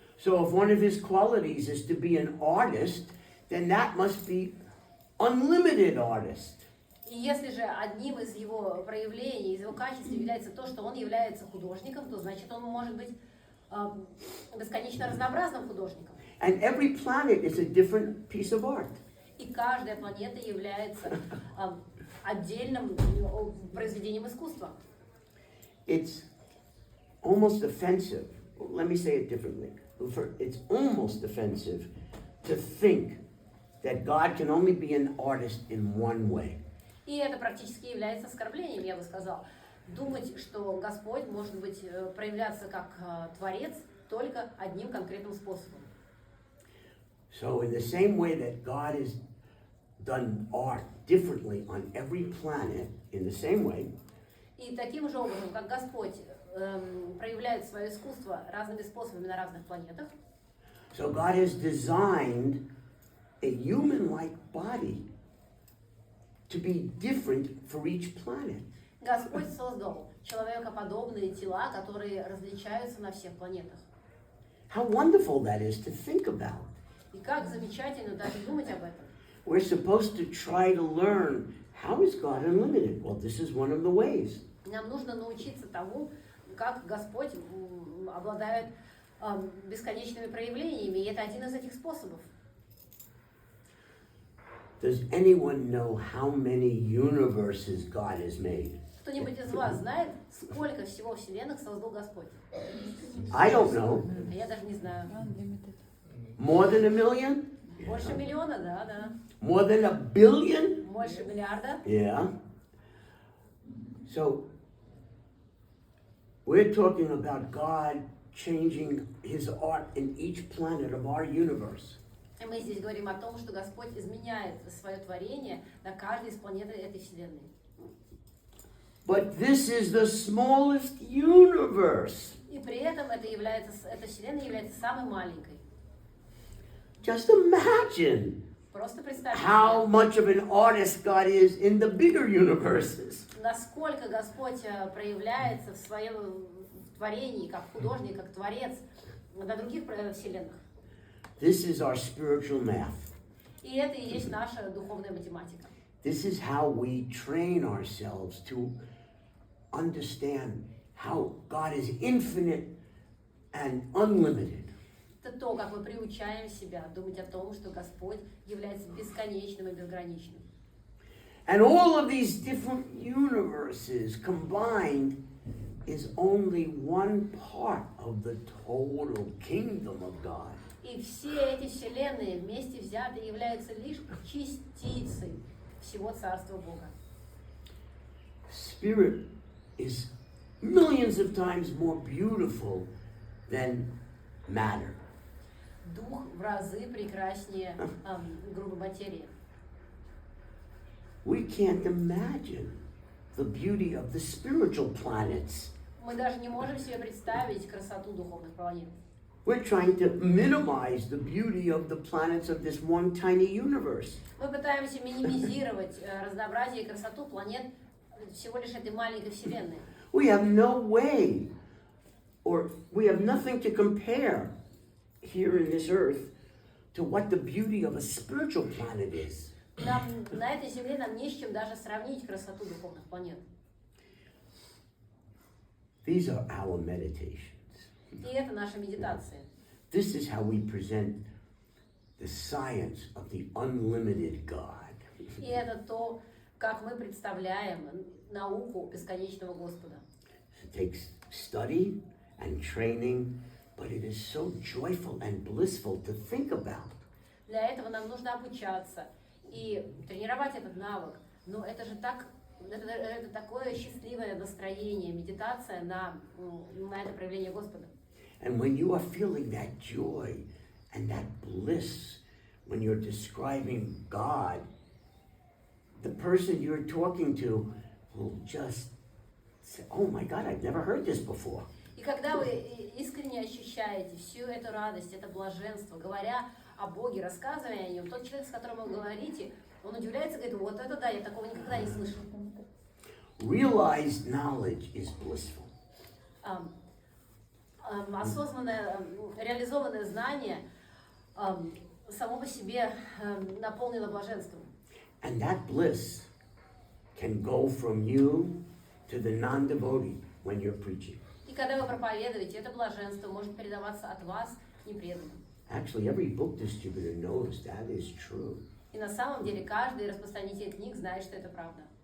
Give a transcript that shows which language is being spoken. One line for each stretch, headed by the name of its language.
English: So if one of his qualities is to be an artist, then that must be unlimited artist.
Russian: И если же одним из его проявлений, из его качеств является то, что он является художником, то значит он может быть бесконечно разнообразным художником.
English: And every planet is a different piece of art.
Russian: И каждая планета является отдельным произведением искусства.
English: It's almost offensive. Let me say it differently. It's almost offensive to think that God can only be an artist in one way.
Russian: И это практически является оскорблением, я бы сказал. Думать, что Господь может быть проявляться как Творец только одним конкретным способом.
English: So in the same way that God has done art differently on every planet, in the same way,
Russian: И таким же образом, как Господь проявляет свое искусство разными способами на разных планетах,
English: so God has designed a human-like body to be different for each planet.
Russian: Господь создал человекоподобные тела, которые различаются на всех планетах.
English: How wonderful that is to think about.
Russian: И как замечательно даже думать об этом.
English: We're supposed to try to learn, how is God unlimited? Well, this is one of the ways.
Russian: Нам нужно научиться тому, как Господь обладает бесконечными проявлениями, и это один из этих способов.
English: Does anyone know how many universes God has made?
Russian: Кто-нибудь из вас знает, сколько всего вселенных создал Господь?
English: I don't know.
Russian: Я даже не знаю.
English: More than a million?
Russian: Больше миллиона, да.
English: More than a billion?
Russian: Больше миллиарда.
English: Yeah. So, we're talking about God changing his art in each planet of our universe.
Russian: И мы здесь говорим о том, что Господь изменяет свое творение на каждой из планет этой вселенной.
English: But this is the smallest universe.
Russian: И при этом эта вселенная является самой маленькой.
English: Just imagine
Russian: Просто представьте
English: how
Russian: себе,
English: much of an artist God is in the bigger universes.
Russian: насколько Господь проявляется в своем творении, как художник, как творец на других вселенных.
English: This is our spiritual math.
Russian: И это и есть наша духовная математика.
English: This is how we train ourselves to understand how God is infinite and unlimited.
Russian: Это то, как мы приучаем себя думать о том, что Господь является бесконечным и безграничным.
English: And all of these different universes combined is only one part of the total kingdom of God.
Russian: И все эти вселенные вместе взятые являются лишь частицей всего Царства Бога.
English: Spirit is millions of times more beautiful than matter.
Russian: Дух в разы прекраснее грубой материи.
English: we can't imagine the beauty of the spiritual planets.
Russian: Мы даже не можем себе представить красоту духовных планет.
English: We're trying to minimize the beauty of the planets of this one tiny universe.
Russian: Мы пытаемся минимизировать разнообразие и красоту планет всего лишь этой маленькой вселенной.
English: We have no way, or we have nothing to compare here in this earth to what the beauty of a spiritual planet is.
Russian: На этой земле нам не с чем даже сравнить красоту духовных планет.
English: These are our meditations.
Russian: И это наша медитация.
English: This is how we present the science of the unlimited God.
Russian: И это то, как мы представляем науку бесконечного Господа.
English: It takes study and training, but it is so joyful and blissful to think about.
Russian: Для этого нам нужно обучаться и тренировать этот навык. Но это же так, это такое счастливое настроение, медитация на это проявление Господа.
English: And when you are feeling that joy and that bliss, when you're describing God, the person you're talking to will just say, oh my God, I've never heard this before.
Russian: И когда вы искренне ощущаете всю эту радость, это блаженство, говоря о Боге, рассказывая о Нем, тот человек, с которым вы говорите, он удивляется, говорит, вот это да, я такого никогда не слышал.
English: Realized knowledge is blissful.
Russian: Осознанное, реализованное знание само по себе наполнено блаженством.
English: And that bliss can go from you to the non-devotee when you're preaching.
Russian: И когда вы проповедуете, это блаженство может передаваться от вас к непреданным.
English: Actually, every book distributor knows that is true.
Russian: И на самом деле каждый распространитель книг знает, что это правда.